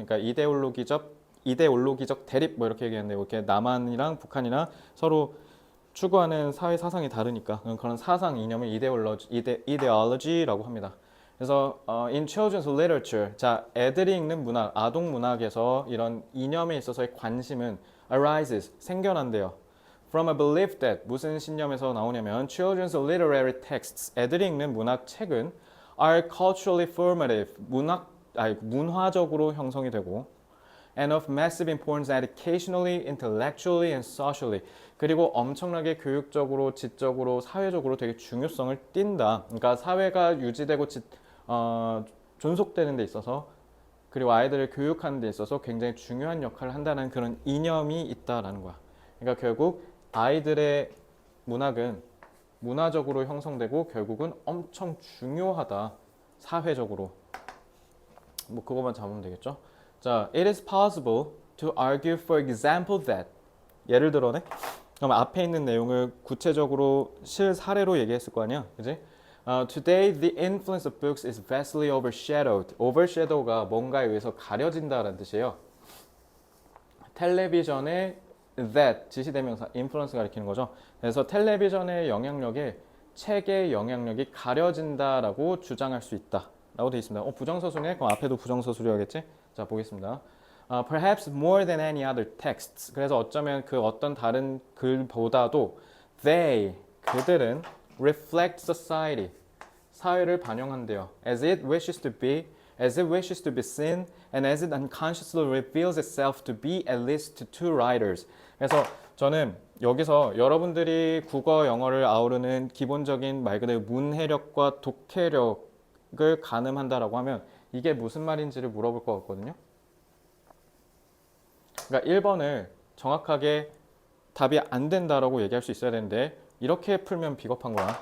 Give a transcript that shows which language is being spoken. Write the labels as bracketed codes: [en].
[ko] 그러니까 이데올로기적 대립 뭐 이렇게 얘기하는데 이렇게 남한이랑 북한이나 서로 추구하는 사회 사상이 다르니까 그런 사상 이념을 이데올로지라고 합니다. 그래서 [en] in children's literature, [ko] 자 애들이 읽는 문학, 아동 문학에서 이런 이념에 있어서의 관심은 arises, 생겨난대요. [en] From a belief that, [ko] 무슨 신념에서 나오냐면 [en] children's literary texts, [ko] 애들이 읽는 문학 책은 [en] are culturally formative, [ko] 문화적으로 형성이 되고 [en] and of massive importance educationally, intellectually and socially. [ko] 그리고 엄청나게 교육적으로, 지적으로, 사회적으로 되게 중요성을 띈다. 그러니까 사회가 유지되고 존속되는 데 있어서 그리고 아이들을 교육하는 데 있어서 굉장히 중요한 역할을 한다는 그런 이념이 있다라는 거야. 그러니까 결국 아이들의 문학은 문화적으로 형성되고 결국은 엄청 중요하다. 사회적으로. 뭐 그것만 잡으면 되겠죠. [en] 자, it is possible to argue for example that. [ko] 예를 들어네. 그럼 앞에 있는 내용을 구체적으로 실사례로 얘기했을 거 아니야. 그지? [en] Today the influence of books is vastly overshadowed. [ko] overshadow가 뭔가에 의해서 가려진다라는 뜻이에요. 텔레비전의 that 지시대명사 influence 가리키는 거죠. 그래서 텔레비전의 영향력에 책의 영향력이 가려진다라고 주장할 수 있다. 라고 되어 있습니다. 부정서술이네? 그럼 앞에도 부정서술이어야겠지? 자, 보겠습니다. [en] Perhaps more than any other texts. [ko] 그래서 어쩌면 그 어떤 다른 글보다도 그들은 [en] reflect society. [ko] 사회를 반영한대요. [en] As it wishes to be, as it wishes to be seen, and as it unconsciously reveals itself to be at least to writers. [ko] 그래서 저는 여기서 여러분들이 국어, 영어를 아우르는 기본적인 말 그대로 문해력과 독해력을 가늠한다라고 하면 이게 무슨 말인지를 물어볼 것 같거든요. 그러니까 1번을 정확하게 답이 안 된다라고 얘기할 수 있어야 되는데 이렇게 풀면 비겁한 거야.